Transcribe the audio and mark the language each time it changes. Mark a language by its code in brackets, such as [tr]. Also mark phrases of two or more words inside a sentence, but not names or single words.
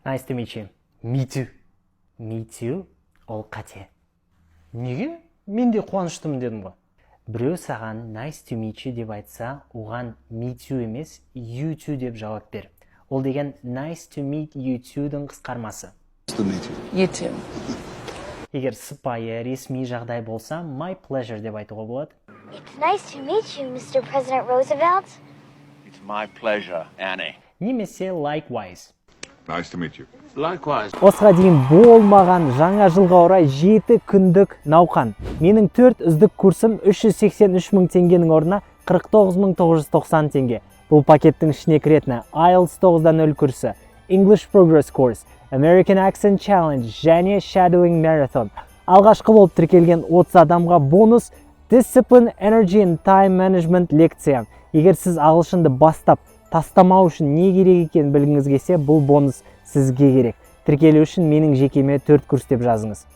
[en] Nice to meet you. Me too. Me too. [kk] Ол қате. Неге? Мен де қуаныштымын дедім ғой. Біреу саған [en] nice to meet you [kk] деп айтса, оған [en] me too [kk] емес, [en] you too [kk] деп жауап бер. Ол деген [en] nice to meet you too- [kk] дің қысқармасы. [en] Nice to meet you. You too. [kk] Егер сыпайы, ресми жағдай болса, [en] my pleasure [kk] деп айтуға болады. [en] It's nice to meet you, Mr. President Roosevelt. It's my pleasure, Annie. [kk] Немесе likewise. [en] Nice to meet you. Likewise. [kk] Осыға дейін болмаған жаңа жылға орай 7 күндік науқан. Менің 4 үздік курсым 383 мың теңгенің орнына 49.990 теңге. Бұл пакеттің ішіне кіретіні IELTS 9-0 курсы, English Progress Course, American Accent Challenge және Shadowing Marathon. Алғашқы болып тіркелген 30 адамға бонус Discipline, Energy and Time Management лекция. Егер сіз ағылшынды бастап тастамау үшін не керек екенін білгіңіз келсе, бұл бонус сізге керек. Тіркелу үшін менің жекеме 4 курс деп жазыңыз.